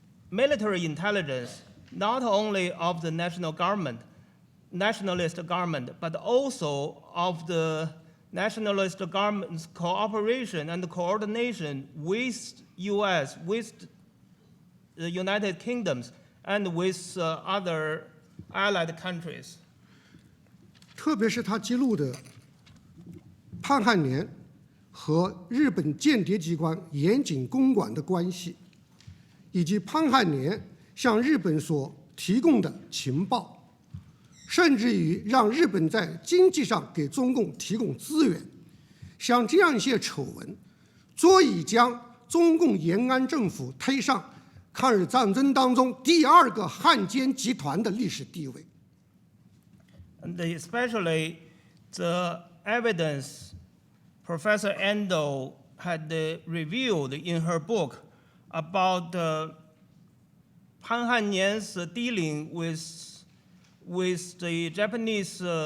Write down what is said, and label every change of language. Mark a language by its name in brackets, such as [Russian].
[English] military intelligence, not only of the nationalist government, but also of the nationalist government's cooperation and coordination with U.S., with the United Kingdoms, and with other allied countries. [Chinese] 特别是他揭露的潘汉年和日本间谍机关严井公馆的关系，以及潘汉年向日本所提供的情报，甚至于让日本在经济上给中共提供资源，像这样一些丑闻，足以将中共延安政府推上抗日战争当中第二个汉奸集团的历史地位。 [English] And especially the evidence Professor Endo had revealed in her book about Pan Han-nian's dealing with the Japanese